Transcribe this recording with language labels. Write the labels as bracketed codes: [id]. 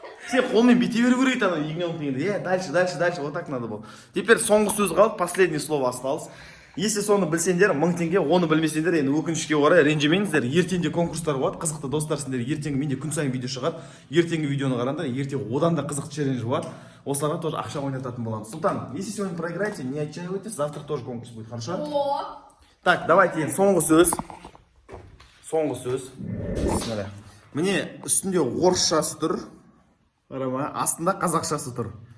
[kk] Сен қолмен бете беру керек ана ягненок дегенде. [ru] Дальше, вот так надо было. [kk] Теперь соңғы сөз қалды, [ru] последнее слово осталось. [kk] Если соны білсеңдер 1000 теңге, оны білмесеңдер енді өкінішке орай ренжімеңіздер. Ертеңде конкурстар болады, қызықты достар, сендер ертеңгі менде күн сайын видео шығады. Ертеңгі видеоны қараңдар, ертең одан да қызықты челлендж болады. Осыларға тоже ақша ойнататын боламыз. [ru] Султан, если сегодня проиграете, не отчаивайтесь, завтра тоже конкурс будет, хорошо? О, [kk] Так, давайте енді соңғы сөз. Соңғы сөз. Бисмилlah. Міне үстінде орысшасы тұр. Қарама, астында қазақшасы тұр.